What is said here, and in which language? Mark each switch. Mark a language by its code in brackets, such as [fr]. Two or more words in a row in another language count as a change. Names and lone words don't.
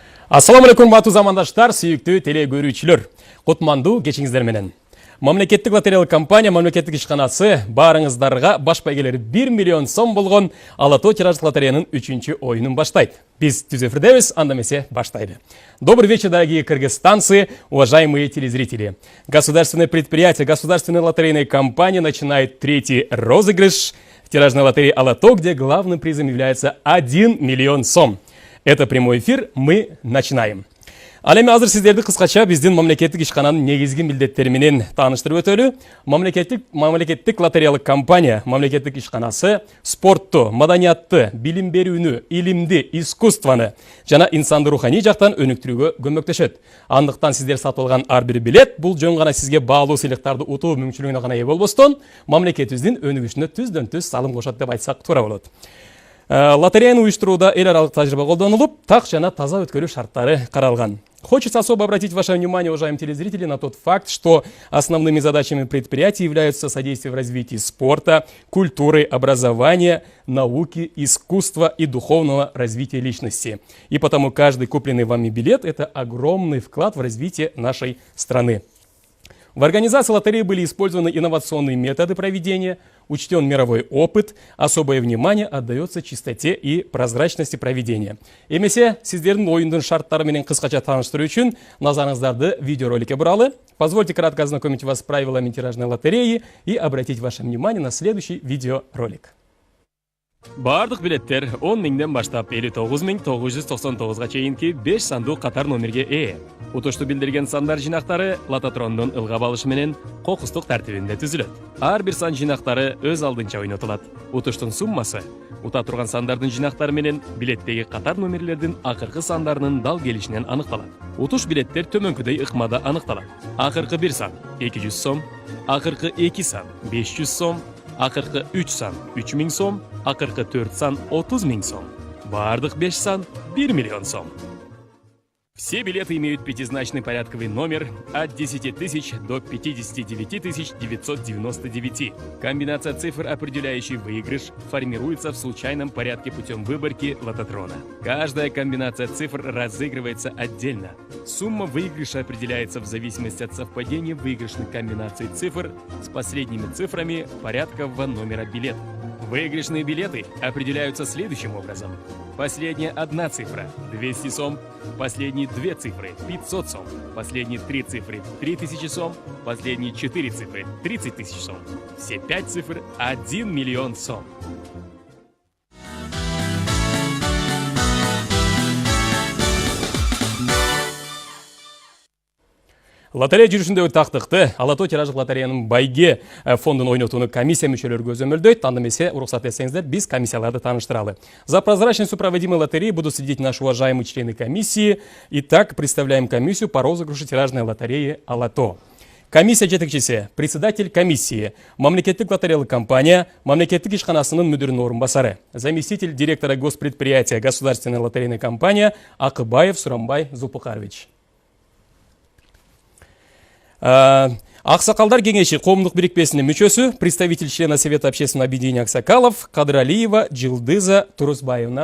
[ar] السلام عليكم [ky] бату замандаштар, сүйүктүү теле көрүүчүлөр. Кутмандуу кечиңиздер менен. Мамлекеттик лотереялык компания мамлекеттик ишканасы баарыңыздарга баш байгелери 1 миллион сом болгон Ала-тоо тираждык лотереянын 3-чү оюнун баштайт. Биз түз эфирдебиз, анда эмесе баштайлы. [ru] Добрый вечер, дорогие кыргызстанцы, уважаемые телезрители. Государственное предприятие, государственная лотерейная компания начинает третий розыгрыш в тиражной лотерее Ала-тоо, где главным призом является 1 миллион сом. Это прямой эфир, мы начинаем. [ky] Ал эми азыр сиздерди кыскача биздин мамлекеттик ишкананын негизги милдеттери менен тааныштырып өтөлү. Мамлекеттик лотереялык компания, мамлекеттик ишканасы спортту, маданиятты, билим берүүнү, илимди, искусствону жана инсанды руханий жактан өнүктүрүүгө көмөктөшөт. Андыктан сиздер сатып алган ар бир билет бул жөн гана сизге баалуу сыйлыктарды утуу мүмкүнчүлүгүнө гана ээ болбостон, мамлекетибиздин өнүгүшүнө түздөн түз салым кошот деп айтсак туура болот. Лотереяны уюштурууда эл аралык тажрыйба колдонулуп, так жана таза өткөрүү шарттары каралган. [ru] Хочется особо обратить ваше внимание, уважаемые телезрители, на тот факт, что основными задачами предприятия являются содействие в развитии спорта, культуры, образования, науки, искусства и духовного развития личности. И потому каждый купленный вами билет – это огромный вклад в развитие нашей страны. В организации лотереи были использованы инновационные методы проведения, учтен мировой опыт, особое внимание отдается чистоте и прозрачности проведения. [ky] Эмесе, сиздердин оюндун шарттары менен кыскача тааныштыруу үчүн назарыңыздарды видеороликке буралы. [ru] Позвольте кратко ознакомить вас с правилами тиражной лотереи и обратить ваше внимание на следующий видеоролик. [ky] Бардык билеттер 10 миңден баштап 59.999 чейинки 5 сандуу катар номерге ээ. Утушту билдирген сандар жинактары лототрондун ылгап алышы менен кокустук тартибинде түзүлөт. Ар бир сан жинактары өз алдынча ойнотулат. Утуштун суммасы ута турган сандардын жинактары менен билеттеги катар номерлердин акыркы сандарынын дал келишинен аныкталат. Утуш билеттер төмөнкүдөй ыкмада аныкталат. Акыркы 1 сан 200 сом, акыркы 2 сан 500 сом, акыркы 3 сан 3000 сом, акыркы 4 сан 30 000 сом. Бардык 5 сан 1 миллион сом. [ru] Все билеты имеют пятизначный порядковый номер от 10 тысяч до 59 999. Комбинация цифр, определяющих выигрыш, формируется в случайном порядке путем выборки лототрона. Каждая комбинация цифр разыгрывается отдельно. Сумма выигрыша определяется в зависимости от совпадения выигрышных комбинаций цифр с последними цифрами порядкового номера билета. Выигрышные билеты определяются следующим образом. Последняя одна цифра – 200 сом, последние 2 цифры – 500 сом, последние 3 цифры – 3000 сом, последние 4 цифры – 30 000 сом. Все 5 цифр – 1 миллион сом. [ky] Лотерея жүрүшүндөгү тактыкты Ала-тоо тираждык лотереянын байге фондун ойнотууну комиссия мүчөлөрү көзөмөлдөйт. Анда эмесе, уруксат этсеңиздер, биз комиссияларды тааныштыралы. [ru] За прозрачность проводимой лотереи будут следить наши уважаемые члены комиссии. Итак, представляем комиссию по розыгрышу тиражной лотереи Ала-тоо. [ky] Комиссия жетекчиси, [ru] председатель комиссии, [ky] мамлекеттик лотереялык компания, мамлекеттик ишканасынын мүдүрүнүн орун басары, [ru] заместитель директора госпредприятия государственной лотерейной компания Акыбаев Сурамбай Зулпукарович. [ky] Аксакалдар кеңеши коомдук бирикпесинин мүчөсү, [ru] представитель члена Совета общественного объединения Аксакалов Кадыралиева Джилдыза Турусбаевна.